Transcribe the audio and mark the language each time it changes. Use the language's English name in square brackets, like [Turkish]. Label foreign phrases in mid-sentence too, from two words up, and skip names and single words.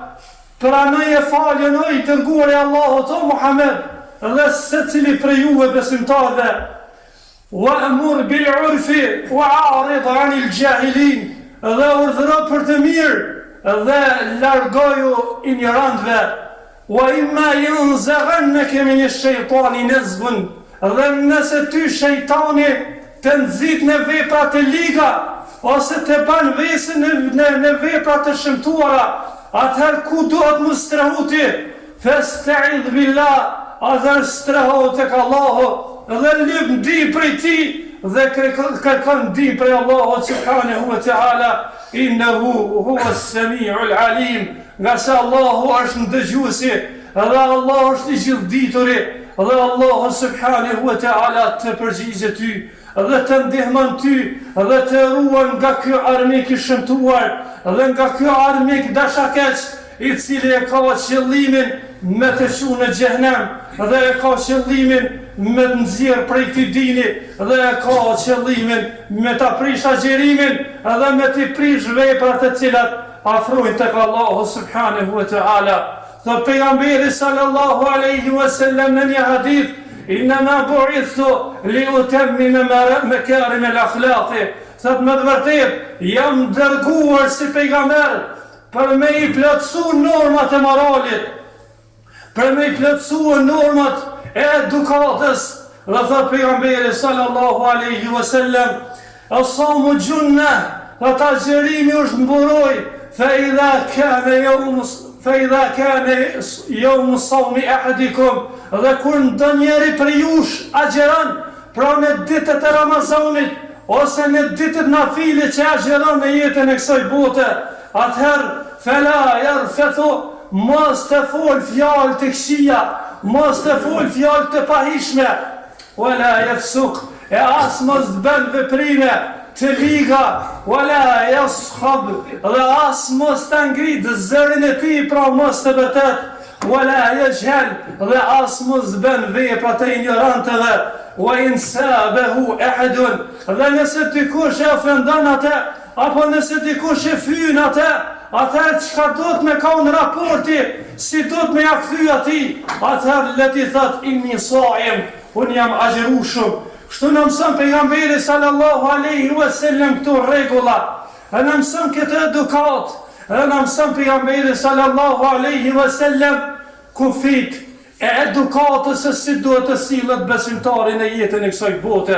[Albanian] Pranoje faljen o I dërguari I Allahut o Muhammed dhe secili prej juve besimtarve. [Arabic] "وأمر بالعرف وأعرض عن الجاهلين." [Albanian] Dhe urdhëro për të mirë dhe largoju ignorantëve. [Arabic] "وإما ينزغنك من الشيطان نزغ." [Albanian] Dhe nëse ty shejtani të nxit në vepra të liga ose të ban vesën në vepra të shëmtuara, atëherë ku duhet më strehu ti? [Arabic] فاستعذ بالله, [Albanian] atëherë strehu tek Allahu dhe lyp ndihmë prej ti dhe kërkon ndihmë prej Allahut [Arabic] سبحانه وتعالى. إنه هو السميع العليم. [Albanian] Nga se Allahu është ndëgjuesi dhe Allahu është I gjithdituri dhe Allahu [Arabic] سبحانه وتعالى [Albanian] të përgjigjet ty dhe të ndihmon ty dhe të ruan nga ky armik I shëmtuar dhe nga ky armik dashakeq i cili e ka qëllimin me të qu në xhehenem, dhe e ka qëllimin me të nxjerr prej këtij dini, dhe e ka qëllimin me ta prish agjerimin dhe me të prish veprat të cilat afrojnë tek Allahu [Arabic] سبحانه وتعالى. [Albanian] Thot pejgamberi [Arabic] صلى الله عليه وسلم [Albanian] në një hadith: [Arabic] "إنما بعثت لأتمم مكارم الأخلاق." [Albanian] Thot me të vërtetë jam dërguar si pejgamber për me i plotësu normat e moralit, për me i plotësu normat e edukatës. Dhe thot pejgamberi [Arabic] صلى الله عليه وسلم: "الصوم جنة", [Albanian] dhe ta agjerimi është mburoj, [Arabic] فإذا كان يوم صوم أحدكم، [Albanian] dhe kur ndonjëri për jush agjeron, pra në ditët e Ramazanit ose në ditët nafile që agjeron në jetën e kësaj bote, atëherë [Arabic] فلا يرفث, [Albanian] mos të fol fjalë të këqija, mos të fol fjalë të pahishme, wala yafsuq, e as mos të bën veprime të liga, [Arabic] ولا يصخب, [Albanian] dhe as mos të ngrit zërin e tij, pra mos të vërtet, [Arabic] ولا يجهل, [Albanian] dhe as mos bën vepra të ignorantëve, [Arabic] وإن سابه أحد, [Albanian] dhe nëse dikush e ofendon atë, apo nëse dikush e fyn atë, atëherë çka do të me ka në raporti, si do të me ja kthy atij, atëherë le ti thot [Arabic] إني صائم, [Albanian] unë jam agjerueshëm. Kështu në mësën pejgamberi [Arabic] صلى الله عليه وسلم [Albanian] këto rregulla, në mësën këtë edukat, në mësën pejgamberi [Arabic] صلى الله عليه وسلم [Albanian] kufit e edukatës e si duhet të sillet besimtari në jetën e kësaj bote.